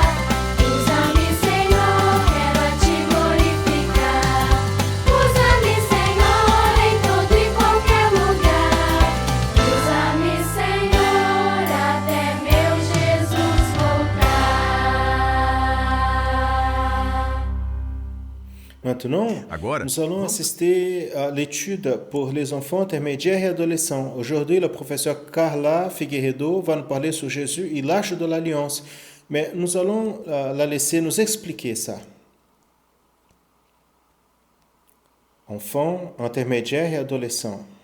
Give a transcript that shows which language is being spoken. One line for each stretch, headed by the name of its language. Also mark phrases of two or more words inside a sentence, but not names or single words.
Portuguese: Usa-me, Senhor, quero a Ti glorificar. Usa-me, Senhor, em todo e qualquer lugar. Usa-me, Senhor, até meu Jesus voltar.
French: Maintenant,
Portuguese: Agora,
French: nous allons assister à l'étude pour les enfants intermédiaires et adolescents. Aujourd'hui, le professeur Carla Figueiredo va nous parler sur Jésus et l'Arche de l'Alliance. Mais nous allons la laisser nous expliquer ça. Enfants, intermédiaires et adolescents.